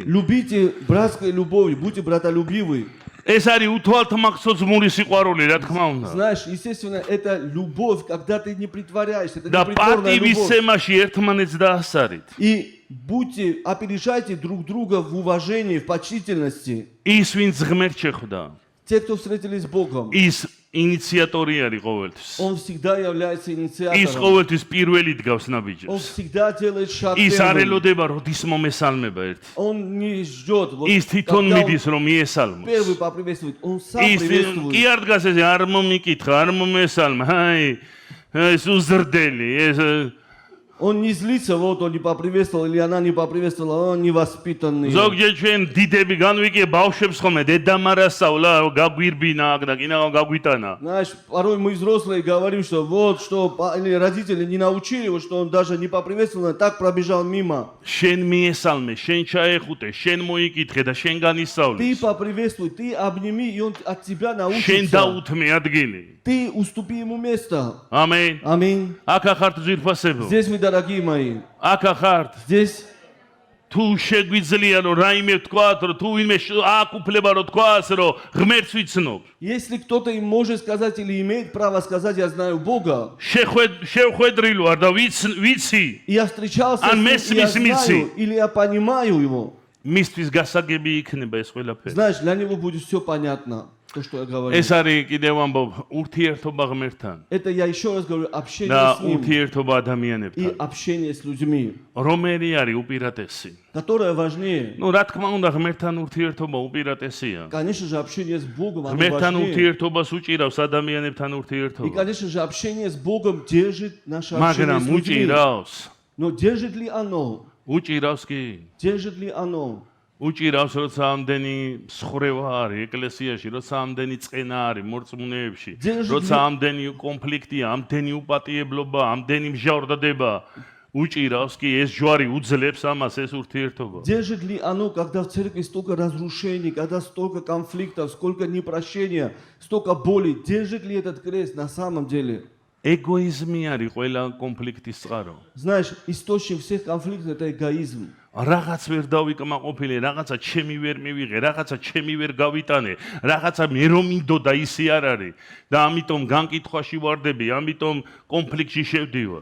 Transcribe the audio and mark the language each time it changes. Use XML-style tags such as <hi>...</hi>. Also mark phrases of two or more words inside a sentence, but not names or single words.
<ru>Любите братской любовью, будьте братолюбивы.</ru> <ka>ეს არის უთვალთმახსო ძმური სიყვარული, რა თქმა უნდა.</ka> <ru>Знаешь, естественно, это любовь, когда ты не притворяешься, это</ru> <ka>და</ka> <ru>не притворная любовь.</ru> <ka>პატივისცემაში ერთმანეთს დაასარით.</ka> <ru>И будьте, опережайте друг друга в уважении, в почтительности.</ru> <ka>ის ვინც ღმერთ შეხვდა,</ka> <ru>Те, кто встретились с Богом,</ru> <ka>ის ინიციატორი არის ყოველთვის.</ka> <ru>Он всегда является</ru> <ka>ის</ka> <ru>инициатором.</ru> <ka>ყოველთვის პირველი დგავს</ka> <ru>Он</ru> <ka>ნაბიჯებს.</ka> <ru>всегда делает шаг</ru> <ka>ის არ</ka> <ru>первым.</ru> <ka>ელოდება, როდის მომესალმება ერთი.</ka> <ru>Он не ждет, вот,</ru> <ka>ის თვითონ</ka> <ru>когда</ru> <ka>მიდის,</ka> <ru>он</ru> <ka>რომ მიესალმოს.</ka> <ru>первый поприветствует. Он сам</ru> <ka>ის კი</ka> <ru>приветствует.</ru> <ka>არ დგას ესე, არ მომიკითხა, არ მომესალმა. აი, ეს უზრდელი, ეს</ka> <ru>Он не злится, вот он не поприветствовал, или она не поприветствовала, он невоспитанный.</ru> <ka>ზოგჯერ ჩვენ დიდები განვიკე ბავშვებს ხოლმე დედამარასავლა გაგვირბინა აქ და კინა გაგვიტანა.</ka> <ru>Знаешь, порой мы взрослые говорим, что вот, что или родители не научили его, что он даже не поприветствовал, он так пробежал мимо.</ru> <ka>შენ მიესალმე, შენ ჩაეხუტე, შენ მოიკითხე და შენ</ka> <ru>Ты</ru> <ka>განისწავლე.</ka> <ru>поприветствуй, ты обними, и он от тебя</ru> <ka>შენ</ka> <ru>научится.</ru> <ka>დაუთმე ადგილი.</ka> <ru>Ты уступи ему место.</ru> <ka>ამენ.</ka> <ru>Аминь.</ru> <ka>აქ ახართ ძვირფასებო.</ka> <ru>Здесь вы, дорогие мои.</ru> <ka>აქ ახართ.</ka> <ru>Здесь,</ru> <ka>თუ შეგვიძლია რომ რაიმე ვთქვათ, რომ თუ ვინმე აქ უფლება რომ თქვას, რომ ღმერთს ვიცნობ.</ka> <ru>если кто-то им может сказать или имеет право сказать, я знаю Бога,</ru> <ka>შევხვედრილ ვარ და ვიცი,</ka> <ru>и я встречался с Ан ним, и я</ru> <ka>მესმის მისი.</ka> <ru>знаю, или я понимаю его,</ru> <ka>მისთვის გასაგები იქნება ეს ყველაფერი.</ka> <ru>знаешь, для него будет все понятно, то, что я говорю.</ru> <ka>ეს არის კიდევ ამბობ ურთიერთობა ღმერთთან</ka> <ru>Это я еще раз говорю, общение</ru> <ka>და</ka> <ru>с ним</ru> <ka>ურთიერთობა</ka> <ru>и</ru> <ka>ადამიანებთან.</ka> <ru>общение с людьми,</ru> <ka>რომელი არის უპირატესი?</ka> <ru>которое важнее.</ru> <ka>ну რა თქმა უნდა ღმერთთან ურთიერთობა უპირატესია.</ka> <ru>Конечно же, общение с Богом, оно</ru> <ka>ღმერთთან</ka> <ru>важнее.</ru> <ka>ურთიერთობას უჭირავს ადამიანებთან</ka> <ru>И,</ru> <ka>ურთიერთობა.</ka> <ru>конечно же, общение с Богом держит наше общение</ru> <ka>მაგრამ</ka> <ru>с людьми.</ru> <ka>უჭირავს.</ka> <ru>Но держит ли оно?</ru> <ka>უჭირავს კი.</ka> <ru>Держит ли оно?</ru> <ka>უჭირავს, როცა ამდენი სხრევა არის ეკლესიაში, როცა ამდენი წყენა არის მორწმუნეებში, როცა ამდენი კონფლიქტია, ამდენი უპატიებლობა, ამდენი მჟავრდადება, უჭირავს კი ეს ჯვარი უძლებს ამას ეს ურთიერთობა.</ka> <ru>Держит ли оно, когда в церкви столько разрушений, когда столько конфликтов, сколько непрощения, столько боли? Держит ли этот крест на самом деле?</ru> <ka>ეგოიზმი არის ყველა კონფლიქტის წყარო.</ka> <ru>Знаешь, источник всех конфликтов – это эгоизм.</ru> <ka>რაღაც ვერ დავიკმაყოფილე, რაღაცა ჩემი ვერ მივიღე, რაღაცა ჩემი ვერ გავიტანე, რაღაცა მე რომ მინდოდა ისე არ არის და ამიტომ განკითხვაში ვარდები, ამიტომ კონფლიქტში შევდივარ.</ka>